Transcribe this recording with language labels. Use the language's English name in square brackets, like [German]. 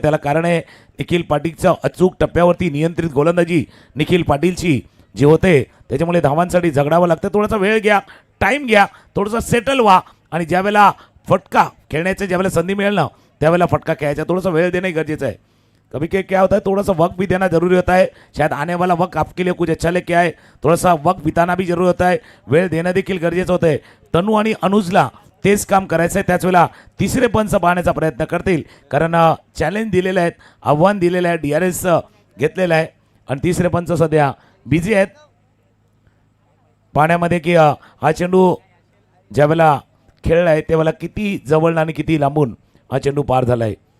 [Marathi] त्याला कारण आहे निखिल पाटीलचं अचूक टप्प्यावरती नियंत्रित गोलंदाजी निखिल पाटीलची जी होते, त्याच्यामुळे धावांसाठी झगडावं लागतं. थोडासा वेळ घ्या, टाईम घ्या, थोडंसं सेटल व्हा. आणि ज्यावेळेला फटका खेळण्याचं ज्यावेळेला संधी मिळेल ना त्यावेळेला फटका खेळायचा. थोडासा वेळ देणं गरजेचं आहे. [Hindi] कभी क्या होता है, थोड़ा सा वक्त भी देना जरूरी होता है. शायद आने वाला वक्त आपके लिए कुछ अच्छा लेके आए, थोड़ा सा वक्त बिताना भी जरूरी होता है. [Marathi] वेळ देणं देखील गरजेचं होतं आहे. तनू आणि अनुजला तेच काम करायचं आहे. त्याच वेळेला तिसरे पंच पाहण्याचा प्रयत्न करतील, कारण चॅलेंज दिलेलं आहे, आव्हान दिलेलं आहे, DRS घेतलेलं आहे. आणि तिसरे पंच सध्या बिझी आहेत पाहण्यामध्ये की हा चेंडू ज्यावेळेला खेळला आहे त्यावेळेला किती जवळ आणि किती लांबून हा चेंडू पार झाला आहे.